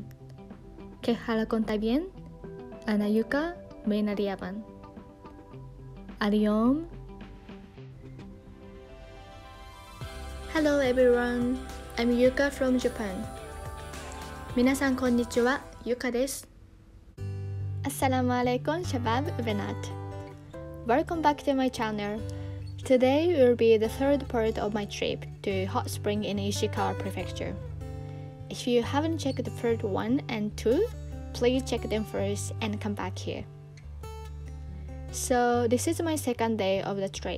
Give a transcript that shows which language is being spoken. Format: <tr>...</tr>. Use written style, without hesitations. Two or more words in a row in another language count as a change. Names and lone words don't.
<ar>كيف حالكم طيبين؟ أنا يوكا من اليابان.</ar> <en>اليوم Hello everyone, I'm Yuka from Japan.</en> <ja>皆さんこんにちは、ユカです。</ja> <ar>السلام عليكم شباب بنات.</ar> <en>Welcome back to my channel. Today will be the third part of my trip to hot spring in Ishikawa Prefecture. If you haven't checked the first 1 and 2, please check them first and come back here. So this is my second day of the trip.</en>